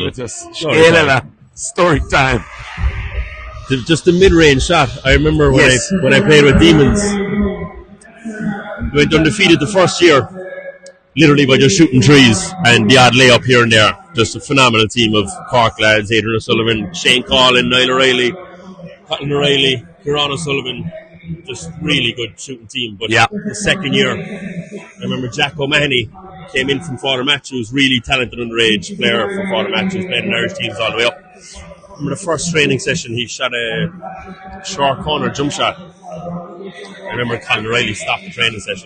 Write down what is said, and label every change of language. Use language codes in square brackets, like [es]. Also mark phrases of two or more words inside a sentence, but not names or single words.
[en] Give it to us. Story time. Just the mid-range shot. I remember when I played with Demons. We went undefeated the first year, literally by just shooting trees and the odd layup here and there. Just a phenomenal team of Cork lads: Adrian O'Sullivan, Shane Collin, Niall O'Reilly, Colin O'Reilly, Kieran O'Sullivan. Just really good shooting team. But the second year, I remember Jack O'Mahony came in from Father Matthews, really talented underage player from Father Matthews, played in Irish teams all the way up. I remember the first training session, he shot a short corner jump shot. I remember Colin O'Reilly stopped the training session.